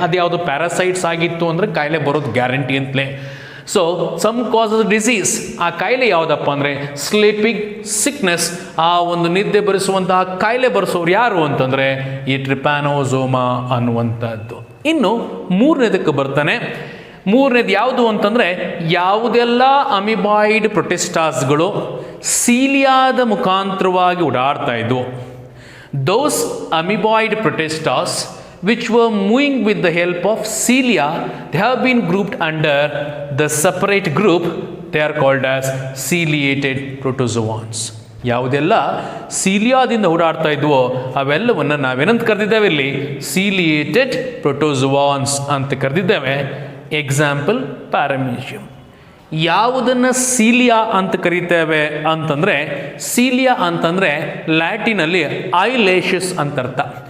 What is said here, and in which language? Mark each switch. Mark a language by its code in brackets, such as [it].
[kn] ಅದು ಯಾವುದು ಪ್ಯಾರಾಸೈಟ್ಸ್ ಆಗಿತ್ತು ಅಂದರೆ ಕಾಯಿಲೆ ಬರೋದು ಗ್ಯಾರಂಟಿ ಅಂತಲೇ. [en] so some causes disease, [kn] ಆ ಕಾಯಿಲೆ ಯಾವುದಪ್ಪ ಅಂದರೆ ಸ್ಲೀಪಿಂಗ್ ಸಿಕ್ನೆಸ್, ಆ ಒಂದು ನಿದ್ದೆ ಬರೆಸುವಂತಹ ಕಾಯಿಲೆ ಬರೆಸೋರು ಯಾರು ಅಂತಂದರೆ ಈ ಟ್ರಿಪ್ಯಾನೋಸೋಮಾ ಅನ್ನುವಂಥದ್ದು. ಇನ್ನು ಮೂರನೇದಕ್ಕೆ ಬರ್ತಾನೆ. ಮೂರನೇದು ಯಾವುದು ಅಂತಂದರೆ ಯಾವುದೆಲ್ಲ ಅಮಿಬಾಯ್ಡ್ ಪ್ರೊಟಿಸ್ಟಾಸ್ಗಳು ಸೀಲಿಯಾದ ಮುಖಾಂತರವಾಗಿ ಓಡಾಡ್ತಾ ಇದ್ವು, [en] Those amoeboid protistas which were moving with the help of cilia, they have been grouped under the separate group. They are called as ciliated protozoans. [kn] ಯಾವುದೆಲ್ಲ ಸೀಲಿಯಾದಿಂದ ಓಡಾಡ್ತಾ ಇದ್ವೋ ಅವೆಲ್ಲವನ್ನು ನಾವೇನಂತ ಕರೆದಿದ್ದೇವೆ ಇಲ್ಲಿ? ಸೀಲಿಯೇಟೆಡ್ ಪ್ರೋಟೋಜೋವಾನ್ಸ್ ಅಂತ ಕರೆದಿದ್ದೇವೆ. Example paramecium. ಯಾವುದನ್ನು ಸೀಲಿಯಾ ಅಂತ ಕರೀತೇವೆ ಅಂತಂದರೆ, ಸೀಲಿಯಾ ಅಂತಂದರೆ ಲ್ಯಾಟಿನಲ್ಲಿ ಐಲೇಷಸ್ ಅಂತ ಅರ್ಥ.